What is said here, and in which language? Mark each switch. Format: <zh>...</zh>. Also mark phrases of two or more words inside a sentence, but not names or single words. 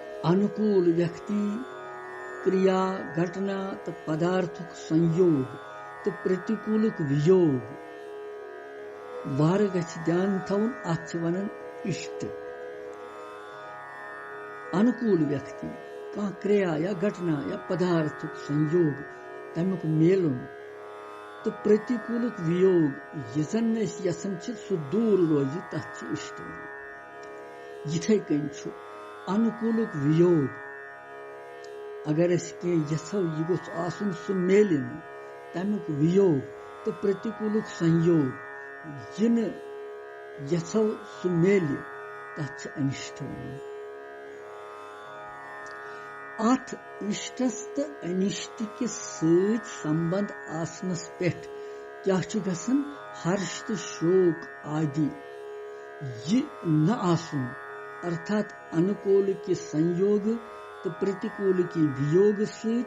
<ks>अनुकूल व्यक्ति क्रिया घटना तो पदार्थुक संयोग तो प्रतिकूलक वियोग वार गछ ध्यान थवन अत वनन इष्ट। अनुकूल व्यक्ति कह क्रिया या घटना या पदार्थक संयोग तमुक मेलन तो प्रतिकूलक वियोग यन यसन सह दूर रोज तथ इष्ट। यथे कन अनुकूलक वियोग अगर यथो यह गोस आसन सह मेल तमुक वियोग तो प्रतिकूलक संयोग इन यथो सह मेल तथ अनिष्ट। अथ इष्टस तो अनिष्ट के सत संबंध आसनस पेट क्या गसन हर्ष तो शोक आदि यह न आसुन अर्थात अनुकूल के संयोग तो प्रतिकूल की वियोग सत</ks>